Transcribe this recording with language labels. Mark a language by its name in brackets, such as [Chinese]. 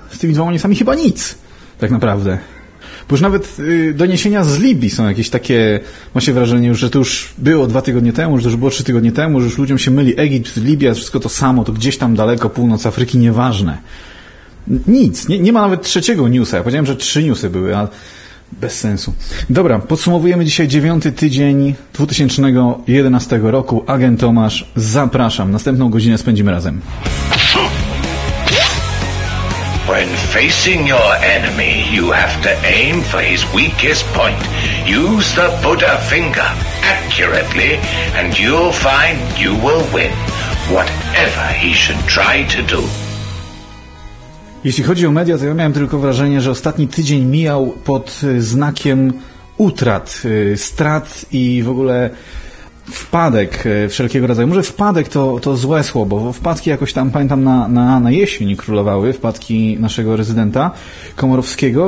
[Polish] Z tymi dwoma newsami chyba nic, tak naprawdę. Bo już nawet doniesienia z Libii są jakieś takie, ma się wrażenie, że to już było dwa tygodnie temu, że to już było trzy tygodnie temu, że już ludziom się myli Egipt, Libia, wszystko to samo, to gdzieś tam daleko, północ Afryki, nieważne. Nic, nie ma nawet trzeciego newsa. Ja powiedziałem, że trzy newsy były, ale bez sensu. Dobra, podsumowujemy dzisiaj dziewiąty tydzień 2011 roku. Agentomasz, zapraszam. Następną godzinę spędzimy razem. [English] When facing your enemy, you have to aim for his weakest point. Use the Buddha finger accurately and you'll find you will win, whatever he should try to do. [Polish] Jeśli chodzi o media, to ja miałem tylko wrażenie, że ostatni tydzień mijał pod znakiem utrat, strat i w ogóle wpadek wszelkiego rodzaju. Może wpadek to złe słowo, bo wpadki jakoś tam, pamiętam, na jesień królowały, wpadki naszego rezydenta Komorowskiego.